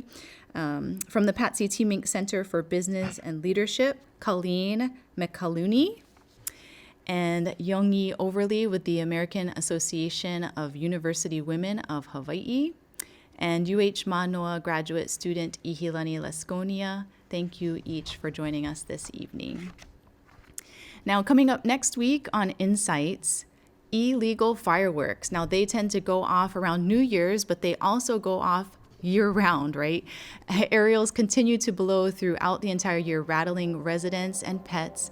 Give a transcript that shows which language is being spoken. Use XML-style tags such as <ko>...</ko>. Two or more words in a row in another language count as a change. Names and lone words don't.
<en>From the Patsy Mink Center for Business and Leadership, Colleen Mcaluney. And Youngchee Overly with the American Association of University Women of Hawaii. And Mānoa graduate student ʻIhilani Lasconia. Thank you each for joining us this evening. Now, coming up next week on Insights, illegal fireworks. Now, they tend to go off around New Year's, but they also go off year-round, right? Aerials continue to blow throughout the entire year, rattling residents and pets.</en>